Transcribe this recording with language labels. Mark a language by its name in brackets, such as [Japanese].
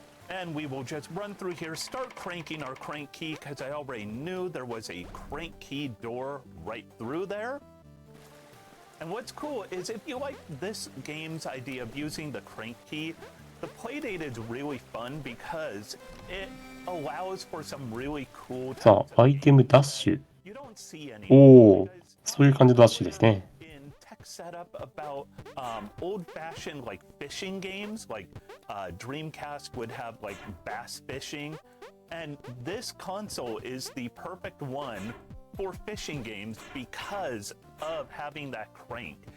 [English] And we will just run through here, start cranking our crank key, because I already knew there was a crank key door right through there. And what's cool is if you like this game's idea of using the crank key, the playdate is really fun because it allows for some really cool [Japanese] さあ、アイテムダッシュ。おー、そういう感じのダッシュですね。 [English] setup about old-fashioned like fishing games, like Dreamcast would have like bass fishing, and this console is the perfect one for fishing games because of having that crank.